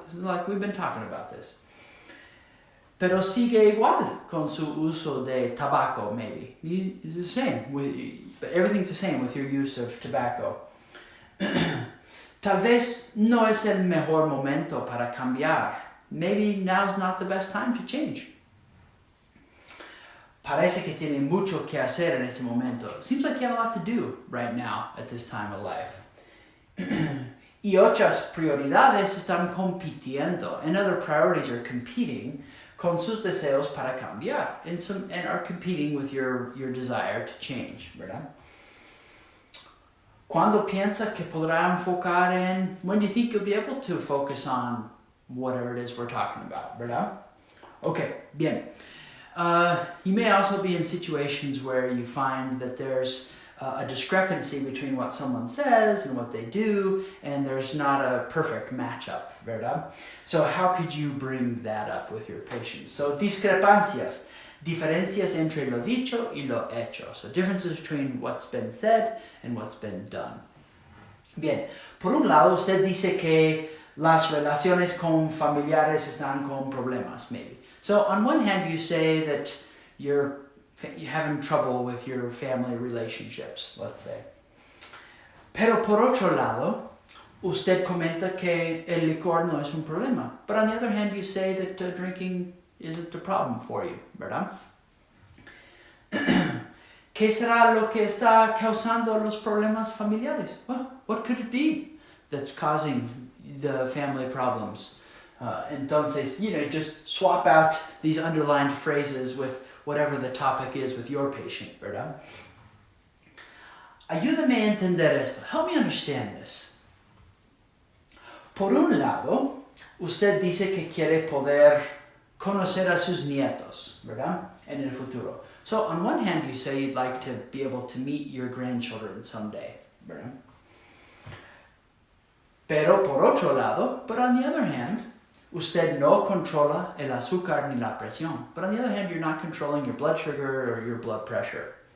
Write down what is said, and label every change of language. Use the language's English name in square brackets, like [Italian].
[English] Like we've been talking about this. [Spanish] Pero sigue igual con su uso de [English] tobacco, maybe. It's the same, but everything's the same with your use of tobacco. [Spanish] Tal vez no es el mejor momento para cambiar. [English] Maybe now's not the best time to change. [Spanish] Parece que tiene mucho que hacer en este momento. [English] It seems like you have a lot to do right now at this time of life. [Spanish] Y otras prioridades están compitiendo. [English] And other priorities are competing [Spanish] con sus deseos para cambiar. [English] And are competing with your desire to change, [Spanish] ¿verdad? Cuando piensa que podrá enfocar en, [English] when do you think you'll be able to focus on whatever it is we're talking about, [Spanish] ¿verdad? [English] Okay, [Spanish] bien. [English] You may also be in situations where you find that there's a discrepancy between what someone says and what they do, and there's not a perfect matchup, [Spanish] ¿verdad? [English] So how could you bring that up with your patients? So [Spanish] discrepancias. Diferencias entre lo dicho y lo hecho. [English] So differences between what's been said and what's been done. [Spanish] Bien, por un lado usted dice que las relaciones con familiares están con problemas, [English] maybe. So on one hand you say that you're having trouble with your family relationships, let's say. [Spanish] Pero por otro lado, usted comenta que el licor no es un problema. [English] But on the other hand, you say that drinking isn't a problem for you, [Spanish] ¿verdad? ¿Qué será lo que está causando los problemas familiares? [English] Well, what could it be that's causing the family problems? [Spanish] Entonces, [English] just swap out these underlined phrases with whatever the topic is with your patient, [Spanish] ¿verdad? Ayúdame a entender esto. [English] Help me understand this. [Spanish] Por un lado, usted dice que quiere poder conocer a sus nietos, ¿verdad? En el futuro. [English] So on one hand, you say you'd like to be able to meet your grandchildren someday, [Spanish] ¿verdad? Pero por otro lado, [English] but on the other hand, [Spanish] usted no controla el azúcar ni la presión. [English] But on the other hand, you're not controlling your blood sugar or your blood pressure.